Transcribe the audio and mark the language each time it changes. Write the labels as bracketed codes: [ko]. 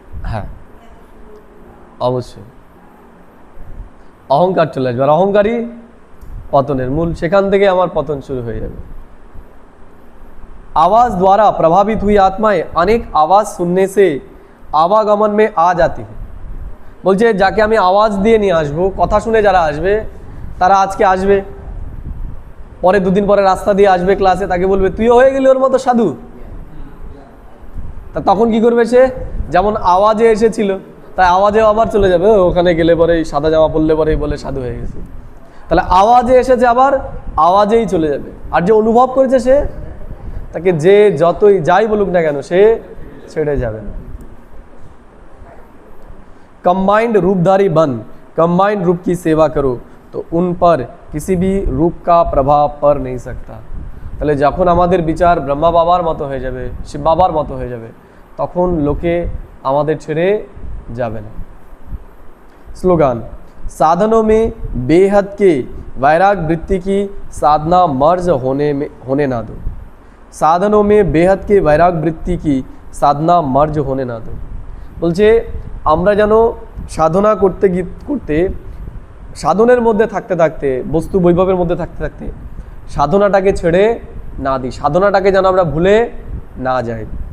[bn] হ্যাঁ, অবশ্যই অহংকার চলে আসবে, আর অহংকারই পতনের মূল। সেখান থেকে আমার পতন শুরু হয়ে যাবে। [hi] आवाज़ द्वारा प्रभावित हुई आत्माएं अनेक आवाज़ सुनने से आवागमन में आ जाती है। [bn] বলছে যাকে আমি আওয়াজ দিয়ে নিয়ে আসবো, কথা শুনে যারা আসবে তারা আজকে আসবে, পরে দুদিন পরে রাস্তা দিয়ে আসবে ক্লাসে, তাকে বলবে তুইও হয়ে গেলি ওর মতো সাধু। তা তখন কি করবে সে? যেমন আওয়াজে এসেছিল তাই আওয়াজেও আবার চলে যাবে, ওখানে গেলে পরে সাদা জামা পরলে পরেই বলে সাধু হয়ে গেছে। তাহলে আওয়াজে এসেছে আবার আওয়াজেই চলে যাবে। আর যে অনুভব করেছে সে, তাকে যে যতই যাই বলুক না কেন সে ছেড়ে যাবে না। [hi] कंबाइंड रूपधारी बन, कंबाइंड रूप की सेवा करो तो उन पर किसी भी रूप का प्रभाव पड़ नहीं सकता। [bn] তাহলে যখন আমাদের বিচার ব্রহ্মা বাবার মতো হয়ে যাবে, শিব বাবার মতো হয়ে যাবে, তখন লোকে আমাদের ছেড়ে যাবে না। [hi] স্লোগান, साधनों में बेहद के वैराग वृत्ति की साधना मर्ज होने ना दो। साधनों में बेहद के वैराग वृत्ति की साधना मर्ज होने ना दो। [bn] বলছে আমরা যেন সাধনা করতে করতে, সাধনের মধ্যে থাকতে থাকতে, বস্তু বৈভবের মধ্যে থাকতে থাকতে সাধনাটাকে ছেড়ে না দিই, সাধনাটাকে যেন আমরা ভুলে না যাই।